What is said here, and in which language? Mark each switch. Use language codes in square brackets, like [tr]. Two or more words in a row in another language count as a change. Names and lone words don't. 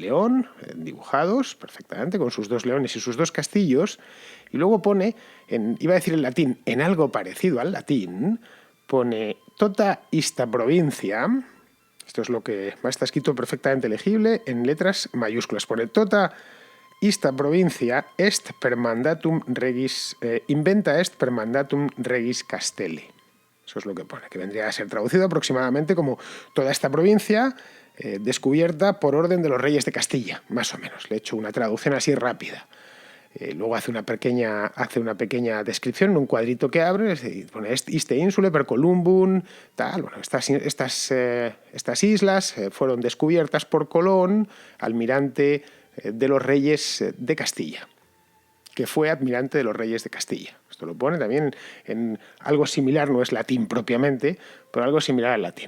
[es] León, dibujados perfectamente con sus dos leones y sus dos castillos, y luego pone, iba a decir en latín, en algo parecido al latín, pone [la] tota ista provincia, [es] esto es lo que está escrito perfectamente legible en letras mayúsculas, pone [la] tota ista provincia est per mandatum regis, inventa est per mandatum regis Castelli. [es] Eso es lo que pone, que vendría a ser traducido aproximadamente como toda esta provincia descubierta por orden de los reyes de Castilla, más o menos. Le he hecho una traducción así rápida. Luego hace una pequeña descripción en un cuadrito que abre, pone [la] iste insule per Columbum, [es] tal. Bueno, estas islas fueron descubiertas por Colón, almirante de los reyes de Castilla, que fue admirante de los reyes de Castilla. Esto lo pone también en algo similar, no es latín propiamente, pero algo similar al latín.